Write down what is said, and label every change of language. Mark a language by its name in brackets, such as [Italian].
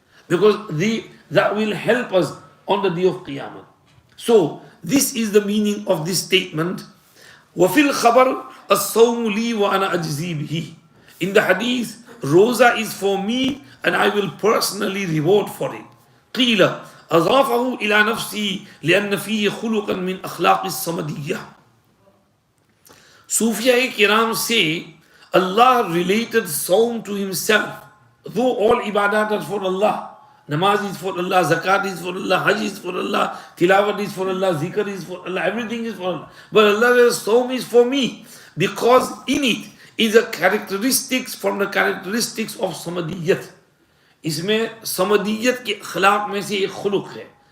[English] Because that will help us on the day of Qiyamah. So, this is the meaning of this statement. [Arabic] وَفِي الْخَبَرِ الصَّوْمُ لِي وَأَنَا أَجْزِي بِهِ. [English] In the hadith, Roza is for me and I will personally reward for it. [Arabic] قِيلَ أضافه إلى نفسي لأن فيه خلقا من أخلاق الصمدية. [English] Sufia Kiram say Allah related Sawm to himself. Though all ibadat are for Allah, namaz is for Allah, zakat is for Allah, hajj is for Allah, tilawat is for Allah, zikr is for Allah, everything is for Allah. But Allah says Sawm is for me because in it is a characteristics from the characteristics of samadiyat. [Hindi] इसमें समदियत के अखलाक में से एक खुलुक है.